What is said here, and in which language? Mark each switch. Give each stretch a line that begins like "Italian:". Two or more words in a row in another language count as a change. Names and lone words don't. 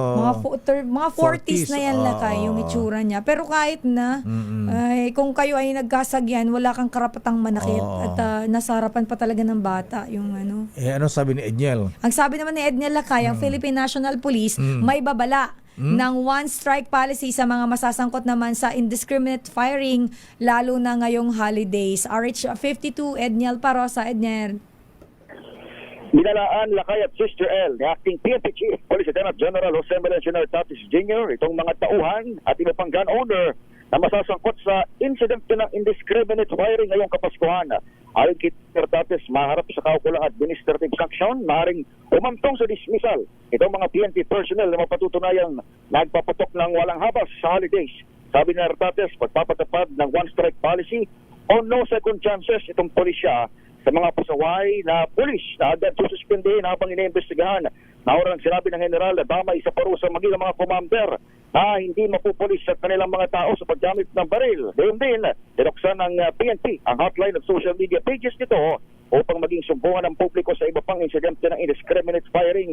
Filipino: Mga 40s na yan, Lakay, yung itsura niya. Pero kahit na, kung kayo ay nagkasagyan, wala kang karapatang manakit at nasa harapan pa talaga ng bata yung ano. Ano sabi ni Edniel? Ang sabi naman ni Edniel, Lakay, ang
English: Philippine National Police
Filipino: may babala ng
English: one-strike policy
Filipino: sa mga masasangkot naman sa
English: indiscriminate firing,
Filipino: lalo na ngayong holidays. RH52, Edniel Parosa. Edniel. Binalaan, Lakay at Sister L ni
English: Acting PNP Chief Police Lieutenant General Jose
Filipino: Melencionar Tatis Jr. itong mga tauhan at iba pang
English: gun owner
Filipino: na masasangkot sa incident ng
English: indiscriminate firing
Filipino: ngayong Kapaskuhan. Ayon kay Hernandez, maharap sa kaukulang
English: administrative sanction,
Filipino: maaaring umantong sa dismissal itong mga
English: PNP personnel
Filipino: na mapatutunayang nagpapatok ng walang habas sa holidays. Sabi ni Hernandez, pagpapatupad ng
English: one-strike policy
Filipino: o
English: no second chances
Filipino: itong pulisya sa mga pasaway na pulis na agad sususpindihin habang iniimbestigahan. Naurang sinabi ng General na damay sa parusa maging mga commander na hindi mapupulis sa kanilang mga tao sa paggamit ng baril. Gayon din, tinuksan ng PNP ang hotline at
English: social media pages
Filipino: nito upang maging sumbungan ng publiko sa iba pang insidente ng
English: indiscriminate firing.